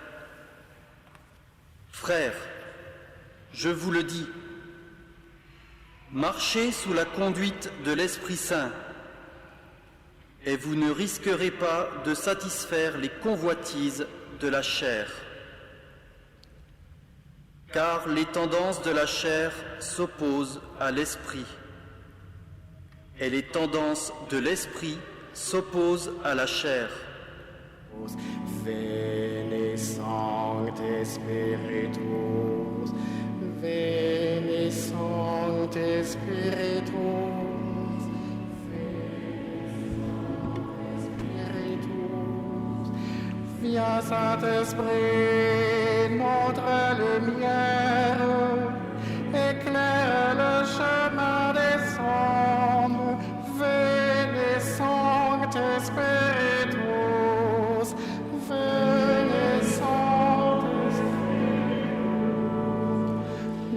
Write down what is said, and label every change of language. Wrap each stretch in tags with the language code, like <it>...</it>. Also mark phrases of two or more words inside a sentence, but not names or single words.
<fr>Frères, je vous le dis, marchez sous la conduite de l'Esprit Saint, et vous ne risquerez pas de satisfaire les convoitises de la chair. Car les tendances de la chair s'opposent à l'Esprit, et les tendances de l'Esprit s'opposent à la chair.</fr> <la>Veni Sancte Spiritus, Veni Sancte Spiritus, Veni Sancte Spiritus.</la> <fr>Viens Saint-Esprit, notre lumière, éclaire le chemin des hommes.</fr> <la>Veni Sancte Spiritus, Veni Sancte Spiritus.</la>